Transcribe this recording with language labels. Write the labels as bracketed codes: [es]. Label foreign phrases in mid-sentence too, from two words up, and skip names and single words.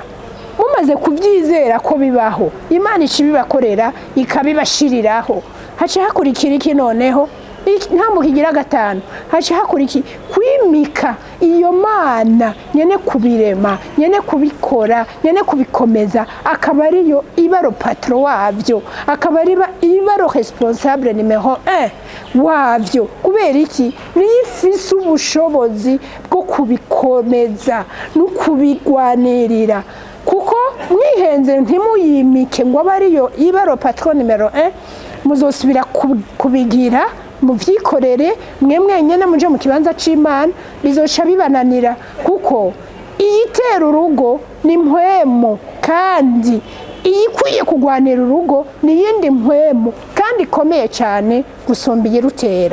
[rn] Mumaze kubyizera ko bibaho, Imana ikibibakorera ikabibashiriraho. Hace hakurikira iki noneho? Ntambo kigira gatanu, hace hakurikira kwimika iyo Mana nyene kubirema, nyene kubikora, nyene kubikomeza, akaba ariyo ibaro patron wavyo, akaba ibaro [fr] responsable numéro 1 [rn] wavyo. Kubera iki? Nifise ubushobozi bwo kubikomeza no kubigwanirira. Kuko mwihenze ntimuyimike ngo abe ariyo ibaro [fr] patron numéro 1, [rn] muzosubira kubigira muvyikorere mwe mwenyene muje mu kibanza c'Imana, bizoca bibananira. Kuko iyitera urugo ni mpwemo, kandi iyikwiye kugwanira urugo ni yindi mpwemo kandi ikomeye cyane gusumba iyirutera.